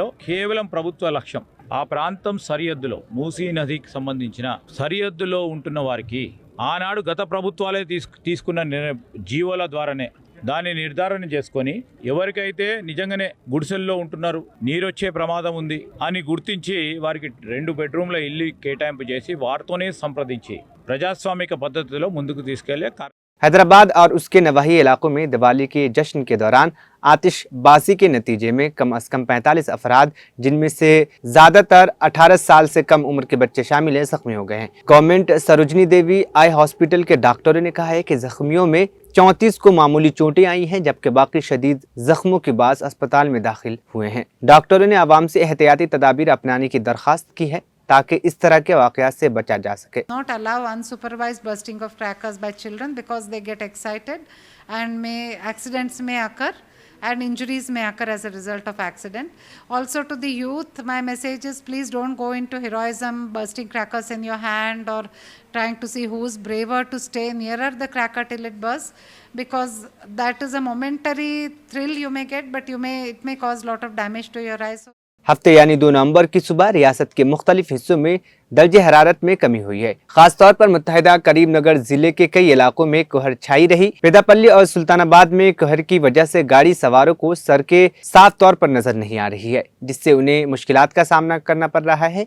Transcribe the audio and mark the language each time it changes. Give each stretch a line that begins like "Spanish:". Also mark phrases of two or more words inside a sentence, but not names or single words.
Telugu: కేవలం ప్రభుత్వ లక్ష్యం ఆ ప్రాంతం సరిహద్దులో, మూసీ నదికి సంబంధించిన సరిహద్దులో ఉంటున్న వారికి ఆనాడు గత ప్రభుత్వాలే తీసుకున్న జీవోల ద్వారానే దాన్ని నిర్ధారణ చేసుకొని ఎవరికైతే నిజంగానే గుడిసెల్లో ఉంటున్నారు, నీరొచ్చే ప్రమాదం ఉంది అని గుర్తించి వారికి 2 బెడ్రూమ్ల ఇల్లు కేటాయింపు చేసి వారితోనే సంప్రదించి ప్రజాస్వామిక పద్ధతిలో ముందుకు తీసుకెళ్లే
Urdu: حیدرآباد اور اس کے نواحی علاقوں میں دیوالی کے جشن کے دوران آتش بازی کے نتیجے میں کم از کم 45 افراد، جن میں سے زیادہ تر 18 سال سے کم عمر کے بچے شامل ہیں، زخمی ہو گئے ہیں۔ گورنمنٹ سروجنی دیوی آئی ہاسپٹل کے ڈاکٹروں نے کہا ہے کہ زخمیوں میں 34 کو معمولی چوٹیں آئی ہیں، جبکہ باقی شدید زخموں کے بعد اسپتال میں داخل ہوئے ہیں۔ ڈاکٹروں نے عوام سے احتیاطی تدابیر اپنانے کی درخواست کی ہے تاکہ اس طرح کے واقعات سے بچا جا سکے۔
English: Not allow unsupervised bursting of crackers by children because they get excited and accidents may occur and injuries may occur as a result of accident. Also to the youth, my message is please don't go into heroism, bursting crackers in your hand or trying to see who's braver to stay nearer the cracker till it bursts, because that is a momentary thrill you may get, but it may cause lot of damage to your eyes.
Urdu: ہفتے یعنی 2 نومبر کی صبح ریاست کے مختلف حصوں میں درجہ حرارت میں کمی ہوئی ہے۔ خاص طور پر متحدہ کریم نگر ضلع کے کئی علاقوں میں کہر چھائی رہی۔ پیداپلی اور سلطان آباد میں کہر کی وجہ سے گاڑی سواروں کو سڑکیں صاف طور پر نظر نہیں آ رہی ہے، جس سے انہیں مشکلات کا سامنا کرنا پڑ رہا ہے۔